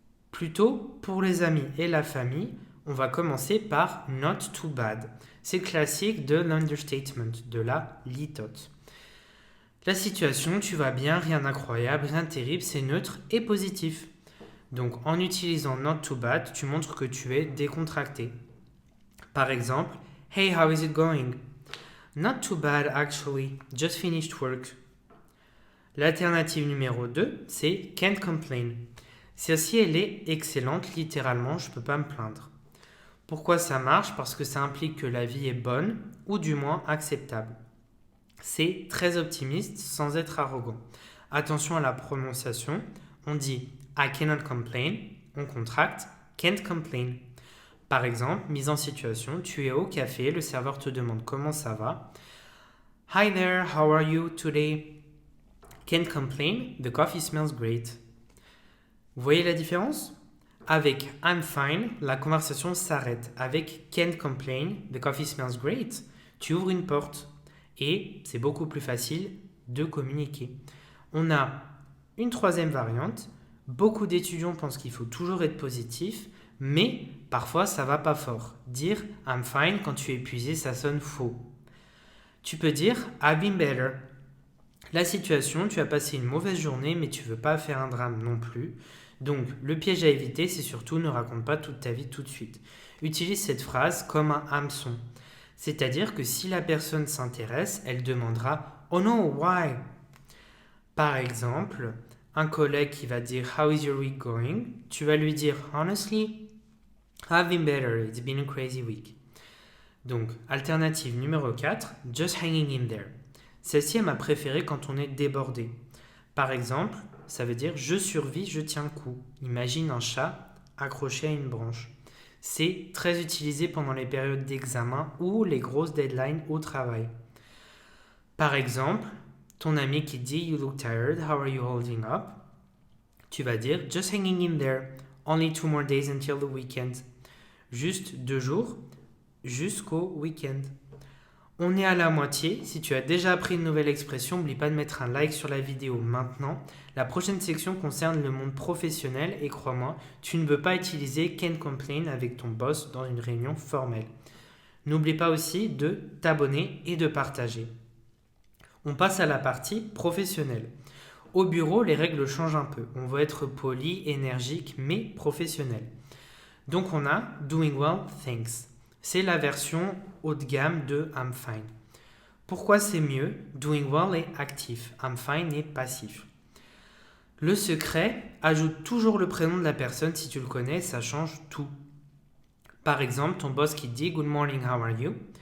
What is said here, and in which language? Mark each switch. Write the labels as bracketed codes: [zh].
[fr] Plutôt, pour les amis et la famille, on va commencer par [en] not too bad. [fr] C'est classique de l'understatement, de la litote. La situation, tu vas bien, rien d'incroyable, rien de terrible, c'est neutre et positif. Donc en utilisant [en] not too bad, [fr] tu montres que tu es décontracté. Par exemple, [en] Hey, how is it going? Not too bad actually, just finished work. [fr] L'alternative numéro 2, c'est [en] can't complain. [fr] Celle-ci, elle est excellente, littéralement, je ne peux pas me plaindre. Pourquoi ça marche? Parce que ça implique que la vie est bonne, ou du moins acceptable. C'est très optimiste sans être arrogant. Attention à la prononciation, on dit [en] I cannot complain, [fr] on contracte [en] can't complain. [fr] Par exemple, mise en situation, tu es au café, le serveur te demande comment ça va. [en] Hi there, how are you today? Can't complain, the coffee smells great. [fr] Vous voyez la différence? Avec [en] I'm fine, [fr] la conversation s'arrête. Avec [en] can't complain, the coffee smells great, [fr] tu ouvres une porte. Et c'est beaucoup plus facile de communiquer. On a une troisième variante. Beaucoup d'étudiants pensent qu'il faut toujours être positif, mais parfois ça va pas fort. Dire [en] I'm fine [fr] quand tu es épuisé, ça sonne faux. Tu peux dire [en] I've been better. [fr] La situation, tu as passé une mauvaise journée, mais tu veux pas faire un drame non plus. Donc, le piège à éviter, c'est surtout ne raconte pas toute ta vie tout de suite. Utilise cette phrase comme un hameçon. C'est-à-dire que si la personne s'intéresse, elle demandera [en] Oh no, why? [fr] Par exemple, un collègue qui va dire [en] How is your week going? [fr] Tu vas lui dire [en] Honestly, I've been better, it's been a crazy week. [fr] Donc, alternative numéro 4, [en] just hanging in there. [fr] Celle-ci est ma préférée quand on est débordé. Par exemple, ça veut dire je survis, je tiens le coup. Imagine un chat accroché à une branche. C'est très utilisé pendant les périodes d'examen ou les grosses deadlines au travail. Par exemple, ton ami qui dit [en] You look tired, how are you holding up? [fr] Tu vas dire [en] Just hanging in there, only 2 more days until the weekend. [fr] Juste 2 jours jusqu'au week-end. On est à la moitié. Si tu as déjà appris une nouvelle expression, n'oublie pas de mettre un like sur la vidéo maintenant. La prochaine section concerne le monde professionnel et crois-moi, tu ne veux pas utiliser [en] can't complain [fr] avec ton boss dans une réunion formelle. N'oublie pas aussi de t'abonner et de partager. On passe à la partie professionnelle. Au bureau, les règles changent un peu. On veut être poli, énergique, mais professionnel. Donc on a [en] doing well, thanks. [fr] C'est la version haut de gamme de [en] I'm fine. [fr] Pourquoi c'est mieux? [en] Doing well [fr] est actif, [en] I'm fine [fr] est passif. Le secret, ajoute toujours le prénom de la personne si tu le connais, ça change tout. Par exemple, ton boss qui dit [en] Good morning, how are you?